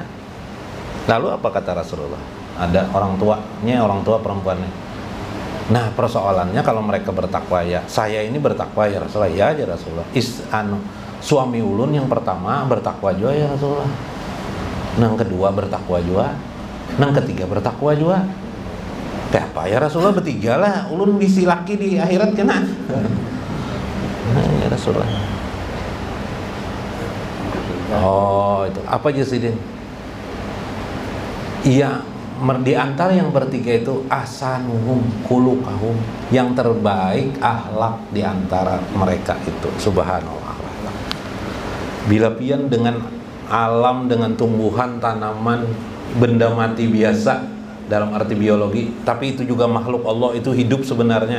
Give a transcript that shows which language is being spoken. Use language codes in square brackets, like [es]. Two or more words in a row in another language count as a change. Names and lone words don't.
[bjn] Lalu apa kata Rasulullah? Ada orang tua perempuannya. Nah, persoalannya kalau mereka bertakwa, ya saya ini bertakwa ya Rasulullah. Ya aja Rasulullah. Suami ulun yang pertama bertakwa juga ya Rasulullah. Nang kedua bertakwa juga. Nang ketiga bertakwa juga. Kayak apa ya Rasulullah, bertiga lah. Ulun bisi laki di akhirat kena. Rasulullah. Oh, itu apa aja Sidin? Iya, di antara yang bertiga itu [ar] أحسنهم خلقا, [bjn] yang terbaik akhlak di antara mereka itu. Subhanallah. Bila pian dengan alam, dengan tumbuhan, tanaman, benda mati biasa dalam arti biologi, tapi itu juga makhluk Allah, itu hidup sebenarnya.